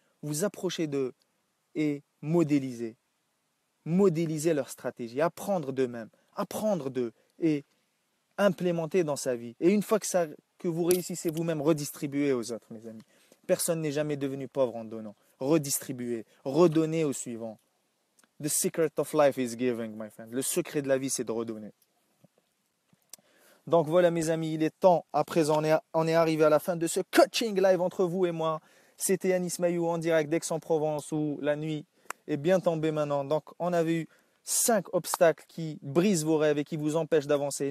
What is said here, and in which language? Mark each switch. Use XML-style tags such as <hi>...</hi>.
<fr>Vous approchez d'eux et modéliser. Modéliser leur stratégie, apprendre d'eux-mêmes, apprendre d'eux et implémenter dans sa vie. Et une fois que vous réussissez vous-même, redistribuer aux autres, mes amis. Personne n'est jamais devenu pauvre en donnant. Redistribuer, redonner au suivant.</fr> <en>The secret of life is giving, my friend.</en> <fr>Le secret de la vie, c'est de redonner. Donc voilà, mes amis, il est temps. À présent, on est arrivé à la fin de ce coaching live entre vous et moi. C'était Anis Maillot en direct d'Aix-en-Provence où la nuit est bien tombée maintenant. Donc, on a vu 5 obstacles qui brisent vos rêves et qui vous empêchent d'avancer.</fr>